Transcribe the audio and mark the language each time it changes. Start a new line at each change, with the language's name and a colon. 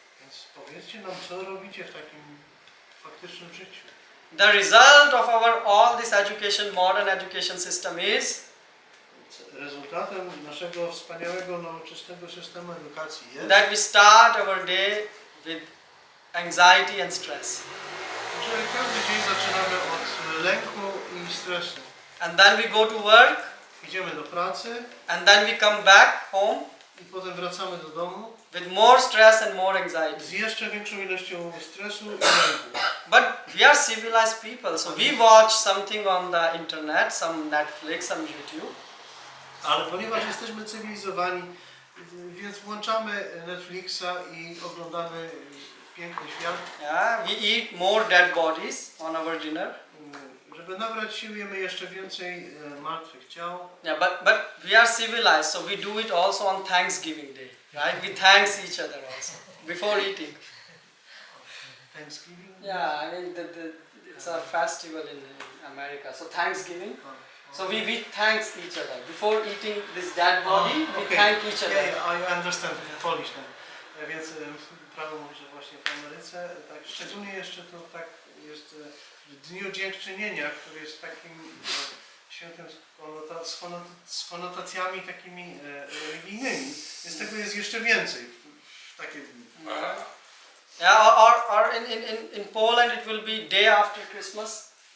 Polish: Więc powiedzcie nam, co robicie w takim faktycznym życiu.
English: The result of all this education, modern education system is
Polish: Rezultatem naszego wspaniałego, nowoczesnego systemu edukacji jest,
English: that we start our day with anxiety and stress.
Polish: że każdy dzień zaczynamy od lęku i stresu.
English: And then we go to work,
Polish: Idziemy do pracy
English: and then we come back home
Polish: i potem wracamy do domu
English: with more stress and more anxiety.
Polish: z jeszcze większą ilością stresu i lęku.
English: But we are civilized people, so we watch something on the internet, some Netflix, some YouTube.
Polish: Ale ponieważ jesteśmy cywilizowani, więc włączamy Netflixa i oglądamy piękny świat.
English: Yeah, we eat more dead bodies on our dinner.
Polish: Żeby nabrać sił, jemy jeszcze więcej martwych ciał.
English: Yeah, but we are civilized, so we do it also on Thanksgiving Day, right? We thanks each other also before eating. Thanksgiving? Yeah, I mean it's a festival in America. So Thanksgiving. So we thanks each other before eating this dead body. We thank each other. Yeah, I understand Polish then.
Polish: Więc prawo mówi, że właśnie w Ameryce, tak szczególnie jeszcze to tak jest w Dniu Dziękczynienia, który jest takim świętem z konotacjami takimi religijnymi. Więc tego jest jeszcze więcej w takie dni.
English: Yeah, or in Poland it will be day after Christmas.